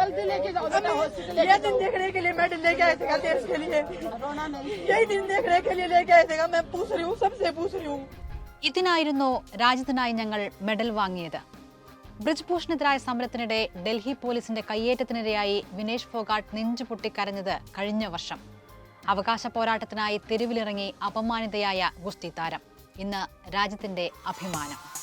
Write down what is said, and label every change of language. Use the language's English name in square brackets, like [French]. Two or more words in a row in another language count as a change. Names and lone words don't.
[Hindi] ये दिन देखने के लिए मेडल लेके आए थे देश के लिए, यही दिन देखने के लिए लेके आए थे। मैं पूछ रही हूँ, सबसे पूछ रही हूँ. [Malayalam] ഇതിനായിരുന്നു രാജ്യത്തിനായി ഞങ്ങൾ മെഡൽ വാങ്ങിയത്. ബ്രിജ്ഭൂഷണെതിരായ സമരത്തിനിടെ ഡൽഹി പോലീസിന്റെ കയ്യേറ്റത്തിനിരയായി വിനേഷ് ഫോഗാട്ട് നെഞ്ചുപൊട്ടിക്കരഞ്ഞത് കഴിഞ്ഞ വർഷം. അവകാശ പോരാട്ടത്തിനായി തെരുവിലിറങ്ങി അപമാനിതയായ ഗുസ്തി താരം ഇന്ന് രാജ്യത്തിന്റെ അഭിമാനം.